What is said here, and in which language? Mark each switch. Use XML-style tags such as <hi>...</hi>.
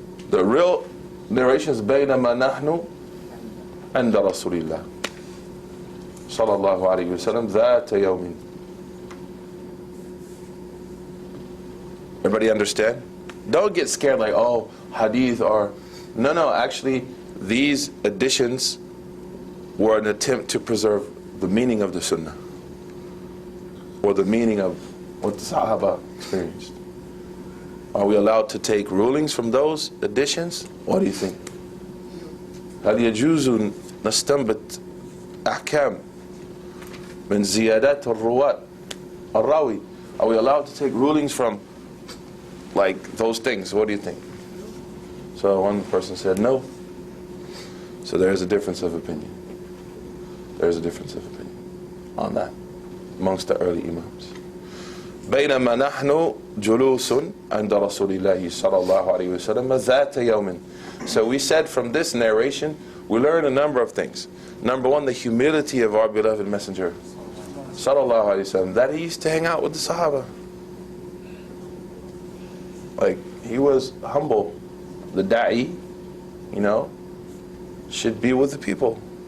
<en>The real narration is</en> <ar>بينما نحن عند رسول الله صلى الله عليه وسلم ذات يوم.</ar> <en>Everybody understand? Don't get scared like, oh, hadith or... No, actually, these additions were an attempt to preserve the meaning of the sunnah, or the meaning of what the Sahaba experienced. Are we allowed to take rulings from those additions? What do you think?</en> <ar>هل يجوز نستنبط أحكام من زيادات الراوي?</ar> <en>Are we allowed to take rulings from like those things? What do you think? So one person said no. So there is a difference of opinion. There's a difference of opinion on that amongst the early Imams.</en> <ar>بينما نحن جلوس عند رسول الله صلى الله عليه وسلم ذات يوم.</ar> <en>So we said from this narration, we learn a number of things. Number one, the humility of our beloved Messenger sallallahu alaihi wasallam, that he used to hang out with the Sahaba. Like, he was humble. The da'i, you know, should be with the people.</en>